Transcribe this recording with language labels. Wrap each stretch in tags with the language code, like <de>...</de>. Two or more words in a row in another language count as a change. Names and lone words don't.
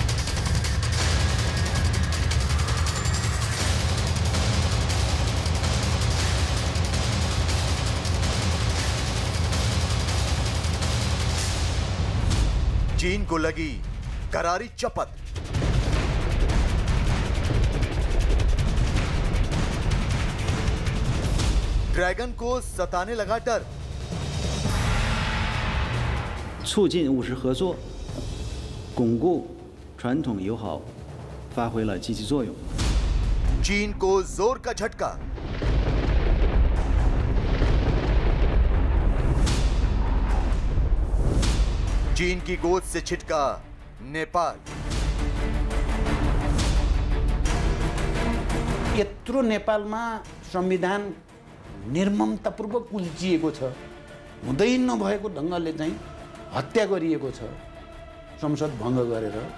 <hi>चीन को लगी करारी चपत। ड्रैगन को सताने लगा डर।</hi> <zh>促进务实合作，巩固传统友好，发挥了积极作用。</zh> <hi>चीन को जोर का झटका। चीन की गोद से छिटका नेपाल।</hi> <ne>यत्रो नेपालमा संविधान निर्ममतापूर्वक कुल्चिएको छ, हुँदै नभएको ढङ्गले चाहिँ हत्या गरिएको छ संसद भङ्ग गरेर।</ne>